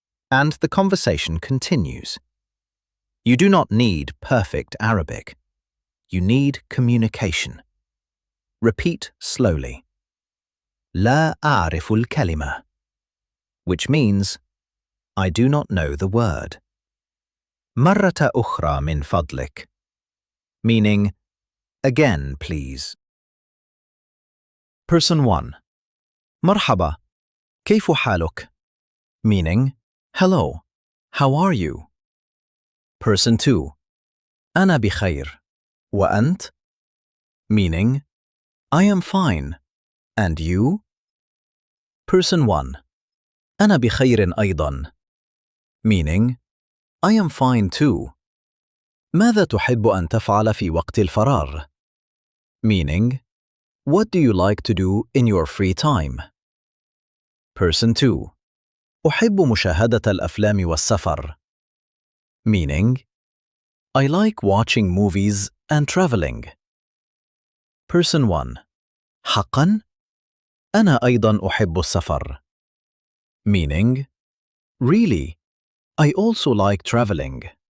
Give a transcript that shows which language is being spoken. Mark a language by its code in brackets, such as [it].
[en] And the conversation continues. You do not need perfect Arabic. You need communication. Repeat slowly. [ar] لا أعرف الكلمة, [en] which means I do not know the word. [ar] مرة أخرى من فضلك, [en] meaning again, please. [ar] Person 1. مرحبا, كيف حالك? [en] Meaning, hello, how are you? [ar] Person 2. أنا بخير. وأنت? [en] Meaning, I am fine. And you? Person 1. [ar] أنا بخير أيضا. [en] Meaning, I am fine too. [ar] ماذا تحب أن تفعل في وقت الفراغ? [en] Meaning, what do you like to do in your free time? Person 2. [ar] أحب مشاهدة الأفلام والسفر. [en] Meaning, I like watching movies and traveling. [ar] Person 1. حقا؟ أنا أيضا أحب السفر. [en] Meaning, really, I also like traveling.